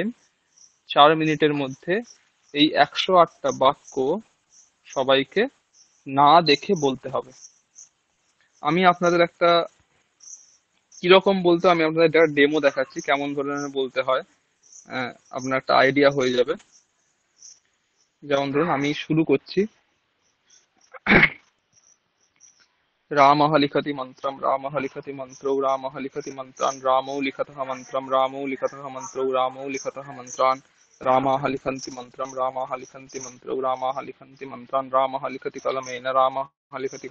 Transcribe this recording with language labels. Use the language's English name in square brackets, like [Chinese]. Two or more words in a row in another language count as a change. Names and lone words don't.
[Bangla] 4 মিনিটের মধ্যে এই 108টা বাক্য সবাইকে না দেখে বলতে হবে। আমি আপনাদের একটা কিরকম বলতে, আমি আপনাদের একটা ডেমো দেখাচ্ছি কেমন ধরনের বলতে হয়, আপনার একটা আইডিয়া হয়ে যাবে। যেমন ধরুন আমি শুরু করছি, [Sanskrit] रामः लिखति मन्त्रं रामः लिखति मन्त्रौ रामः लिखति मन्त्रान् रामौ लिखतः मन्त्रं रामौ लिखतः मन्त्रौ रामौ लिखतः मन्त्रान् रामाः लिखन्ति मन्त्रं रामाः लिखन्ति मन्त्रौ रामाः लिखन्ति मन्त्रान् रामः लिखति कलमेन रामः लिखति